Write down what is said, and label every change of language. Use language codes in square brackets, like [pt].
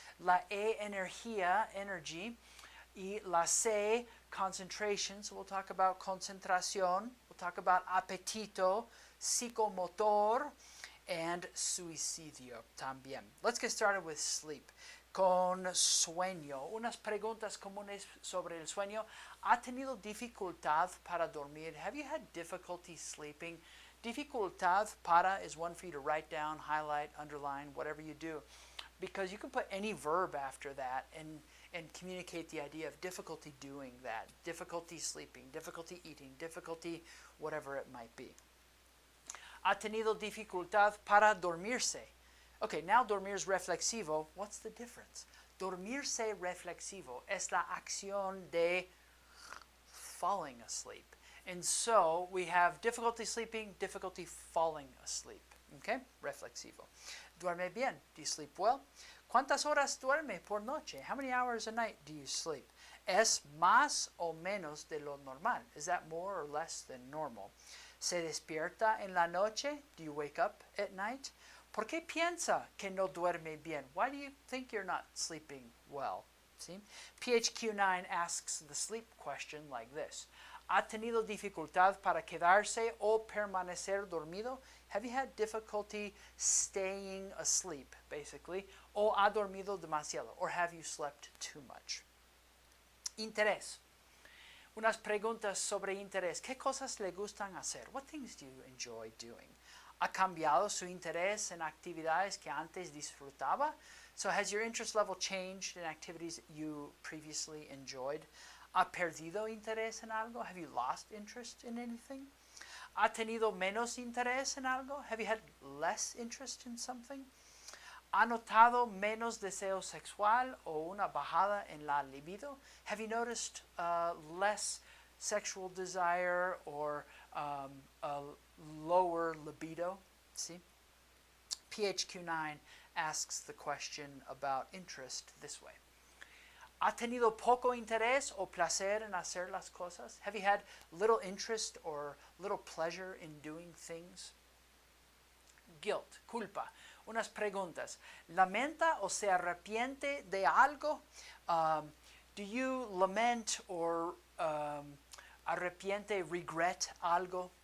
[en] La E, energía, energy. [es] Y la C, [en] concentration, so we'll talk about concentración. We'll talk about apetito, psicomotor, and [es] suicidio también. [en] Let's get started with sleep. [es] Con sueño. Unas preguntas comunes sobre el sueño. ¿Ha tenido dificultad para dormir? [en] Have you had difficulty sleeping? [es] Dificultad para [en] is one for you to write down, highlight, underline, whatever you do. Because you can put any verb after that and communicate the idea of difficulty doing that. Difficulty sleeping, difficulty eating, difficulty whatever it might be. [es] Ha tenido dificultad para dormirse. [en] Okay, now [es] dormir es reflexivo. [en] What's the difference? [es] Dormirse reflexivo es la acción de [en] falling asleep. And so we have difficulty sleeping, difficulty falling asleep. Okay, reflexivo. [es] Duerme bien. [en] Do you sleep well? [es] ¿Cuántas horas duerme por noche? [en] How many hours a night do you sleep? [es] ¿Es más o menos de lo normal? [en] Is that more or less than normal? [es] ¿Se despierta en la noche? [en] Do you wake up at night? [es] ¿Por qué piensa que no duerme bien? [en] Why do you think you're not sleeping well? See? PHQ9 asks the sleep question like this. [es] ¿Ha tenido dificultad para quedarse o permanecer dormido? [en] Have you had difficulty staying asleep, basically? [es] ¿O ha dormido demasiado? [en] Or have you slept too much? [es] Interés. Unas preguntas sobre interés. ¿Qué cosas le gustan hacer? [en] What things do you enjoy doing? [es] ¿Ha cambiado su interés en actividades que antes disfrutaba? [en] So has your interest level changed in activities that you previously enjoyed? [es] ¿Ha perdido interés en algo? [en] Have you lost interest in anything? [es] ¿Ha tenido menos interés en algo? [en] Have you had less interest in something? [es] ¿Ha notado menos deseo sexual o una bajada en la libido? [en] Have you noticed less sexual desire or a lower libido? See? PHQ9 asks the question about interest this way. [es] ¿Ha tenido poco interés o placer en hacer las cosas? [en] Have you had little interest or little pleasure in doing things? [es] Guilt, culpa. Unas preguntas. ¿Lamenta o se arrepiente de algo? [en] Do you lament or [es] arrepiente, regret algo?